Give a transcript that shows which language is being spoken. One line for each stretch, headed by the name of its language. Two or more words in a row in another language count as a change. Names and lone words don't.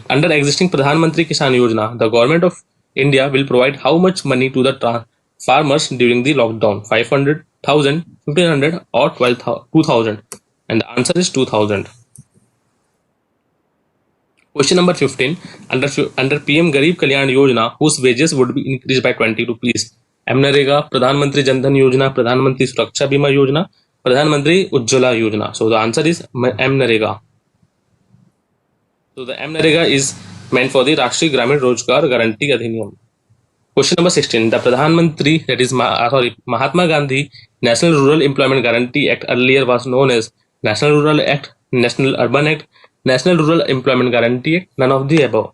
English: Under existing Pradhan Mantri Kisan Yojana, the government of India will provide how much money to the farmers during the lockdown? 500, 1000, 1500 or 2000? And the answer is 2000. Question number 15. Under PM Garib Kalyan Yojana, whose wages would be increased by 20 rupees? MNREGA, Pradhan Mantri Jan Dhan Yojana, Pradhan Mantri Suraksha Bima Yojana, Pradhan Mantri Ujjwala Yojana. So the answer is MNREGA. So the MNREGA is meant for the Rashtriya Gramin Rozgar Guarantee Adhiniyam. Question number 16. The Pradhan Mantri, that is Mahatma Gandhi National Rural Employment Guarantee Act, earlier was known as National Rural Act, National Urban Act, National Rural Employment Guarantee Act, none of the above.